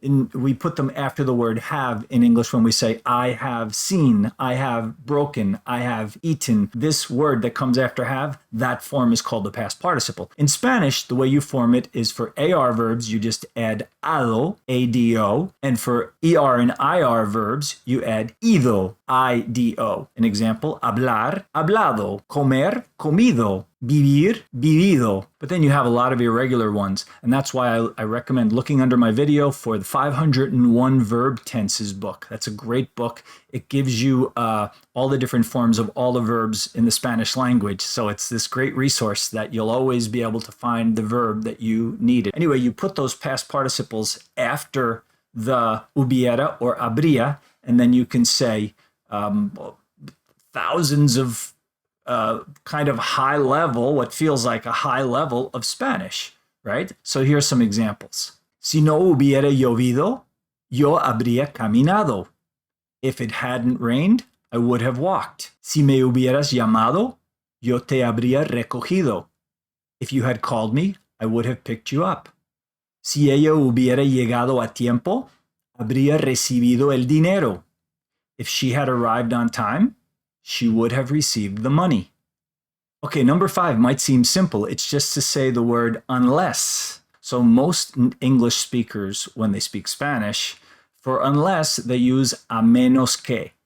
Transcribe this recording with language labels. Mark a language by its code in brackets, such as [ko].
[en] And we put them after the word have in English when we say I have seen, I have broken, I have eaten. This word that comes after have, that form is called the past participle. In Spanish, the way you form it is for AR verbs, you just add ado, A-D-O. And for ER and IR verbs, you add ido, I-D-O. An example, hablar, hablado, comer, comido, vivir, vivido. But then you have a lot of irregular ones. And that's why I recommend looking under my video for the 501 Verb Tenses book. That's a great book. It gives you all the different forms of all the verbs in the Spanish language. So it's this great resource that you'll always be able to find the verb that you needed. Anyway, you put those past participles after the hubiera or habría, and then you can say thousands of kind of high level, what feels like a high level of Spanish, right? So here's some examples. [es] Si no hubiera llovido, yo habría caminado. [en] If it hadn't rained, I would have walked. [es] Si me hubieras llamado, yo te habría recogido. [en] If you had called me, I would have picked you up. [es] Si ella hubiera llegado a tiempo, habría recibido el dinero. [en] If she had arrived on time, she would have received the money. Okay, number 5 might seem simple. It's just to say the word unless. So most English speakers, when they speak Spanish, for unless, they use a menos que.